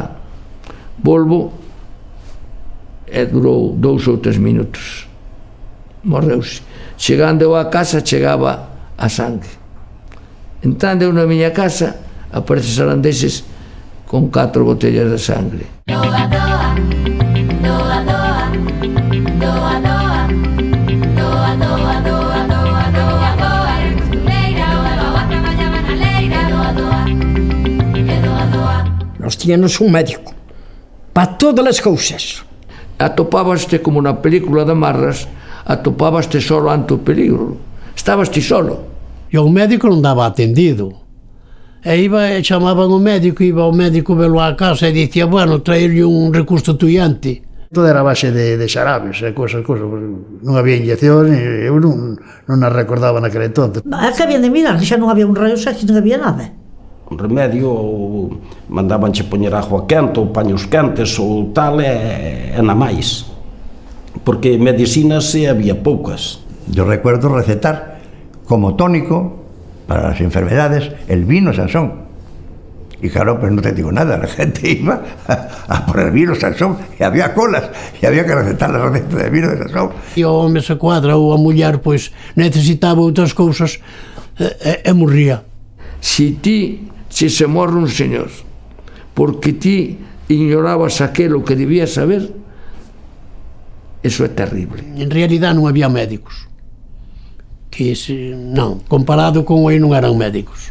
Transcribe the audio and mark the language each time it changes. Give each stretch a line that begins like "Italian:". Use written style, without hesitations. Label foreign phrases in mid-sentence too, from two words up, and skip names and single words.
Galician: Volvo e durou 2 ou 3 minutos. Morreuse. Chegando a casa, chegaba a sangue. Entrando eu na miña casa, aparece Sarandeses con 4 botellas de sangre. Doa, doa, doa, doa, doa, doa, doa, doa, doa, doa, doa, doa, eres costureira, doa, traballaba na leira, doa, doa, e doa, doa. Nós tínhamos un médico para todas as cousas. Atopábaste como na película de Marras, atopábaste solo ante o peligro. Estábaste solo. E o médico non daba atendido. E chamaban o médico, iba o médico velo á casa e dicía, bueno, traerlle un reconstituyante. Todo era a base de xarabes e cosas. Non había inyección, eu non as recordaba naquele entonces. É que habían de mirar, xa non había un raio X, non había nada. Un remedio, mandabanche poñer agua quente ou paños quentes ou tal, e na máis. Porque medicinas había poucas.
Spanish: Yo recuerdo recetar como tónico para las enfermedades el vino Sansón. Y claro, pues no te digo nada, la gente iba a por el vino Sansón y había colas y había que recetar la receta de vino de Sansón.
Galician: E o home se cuadra ou a muller pois necesitaba outras cousas e morría. Si se morre un señor porque ti ignorabas aquelo que debías saber, eso é terrible. En realidad non había médicos. Non, comparado con hoy non eran médicos.